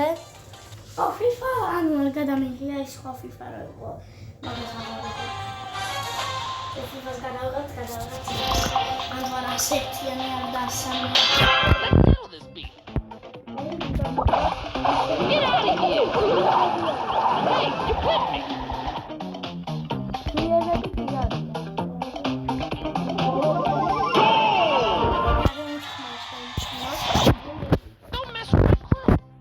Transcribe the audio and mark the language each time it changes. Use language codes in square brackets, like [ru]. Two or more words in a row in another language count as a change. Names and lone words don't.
[ka] ო, FIFA, ანუ არ გადამიღია ის ხო FIFA რა იყო. მაგას ამოვიდა. ეს FIFA-ს გადავიღეთ. ანუ არა ასეთიანი არ და სამი. [en] Let's settle this beef. Get out of here! Hey, you hit me! Don't mess with my crew.